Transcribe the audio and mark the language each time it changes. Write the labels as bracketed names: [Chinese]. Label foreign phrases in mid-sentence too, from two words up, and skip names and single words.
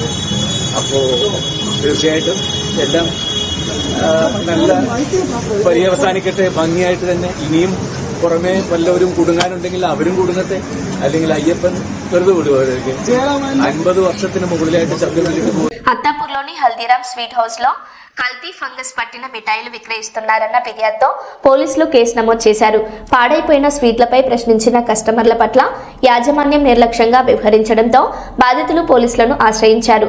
[Malayalam] അപ്പോ തീർച്ചയായിട്ടും എല്ലാം നല്ല പര്യവസാനിക്കട്ടെ, ഭംഗിയായിട്ട് തന്നെ. ഇനിയും പുറമെ വല്ലവരും കുടുങ്ങാനുണ്ടെങ്കിൽ അവരും കുടുങ്ങട്ടെ, അല്ലെങ്കിൽ അയ്യപ്പൻ വെറുതെ വിടുവായിരിക്കും. 50 വർഷത്തിന് മുകളിലായിട്ട് ശബരിമലയ്ക്ക് പോകും. [Telugu] అత్తాపూర్లోని హల్దీరామ్ స్వీట్ హౌస్ లో కల్తీ ఫంగస్ పట్టిన మిఠాయిలు విక్రయిస్తున్నారన్న ఫిర్యాదుతో పోలీసులు కేసు నమోదు చేశారు. పాడైపోయిన స్వీట్లపై ప్రశ్నించిన కస్టమర్ల పట్ల యాజమాన్యం నిర్లక్ష్యంగా వ్యవహరించడంతో బాధితులు పోలీసులను ఆశ్రయించారు.